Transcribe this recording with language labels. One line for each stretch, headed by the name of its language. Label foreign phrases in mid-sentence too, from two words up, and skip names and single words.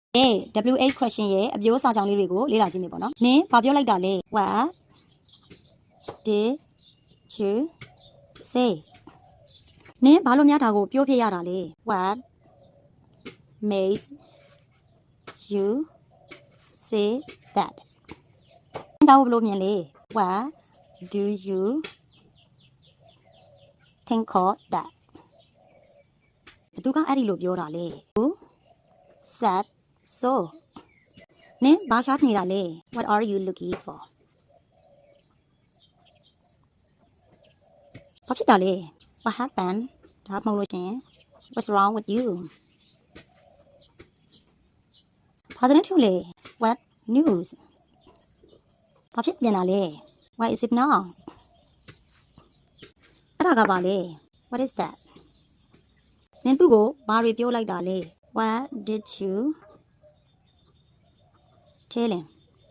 Burmese: WH question ရဲ့အပြိုးစာကြောင်းလေးတွေကိုလေ့လာကြည့်မယ်ပေါ့နော်နင်းဘာပြောလိုက်တာလဲ
English: What did you say
Burmese: နင်းဘာလို့များဒါကိုပြောဖြစ်ရတာလဲ
English: What makes you say that
Burmese: ဒါကိုဘယ်လိုမြင်လဲ
English: What do you think of that
Burmese: ဘသူကအဲ့ဒီလိုပြောတာလဲ
English: Who said so
Burmese: နင်းဘာရှာနေတာလဲ
English: What are you looking for
Burmese: ဘာဖြစ်တာလဲ
English: What happened
Burmese: ဒါမှမဟုတ်လို့ရှင်
English: What's wrong with you
Burmese: ဘာသတင်းထူလဲ
English: What news
Burmese: ဘာဖြစ်ပြန်လာလဲ
English: Why is it now
Burmese: အဲ့ဒါကပါလဲ
English: What is that
Burmese: နင်သူ့ကိုဘာတွေပြောလိုက်တာလဲ
English: What did you tell him